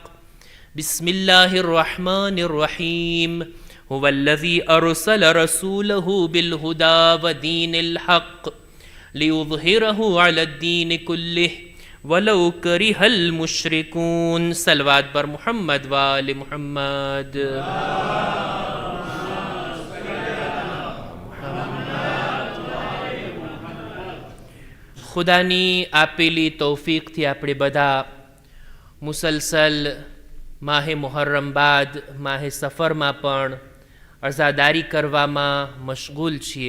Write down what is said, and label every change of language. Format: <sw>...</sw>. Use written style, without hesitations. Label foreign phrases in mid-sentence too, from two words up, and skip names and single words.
<ar>بسم الله الرحمن الرحيم. هو الذي أرسل رسوله بالهدى ودين الحق ليظهره على الدين كله ولو كره المشركون.</ar> <fa>صلوات بر محمد وآل محمد.</fa> <gu>ખુદાની આપેલી તૌફીકથી આપણે બધા મુસલસલ માહે મુહર્રમ બાદ માહે સફરમાં પણ અઝાદારી કરવામાં મશગુલ છીએ.</gu>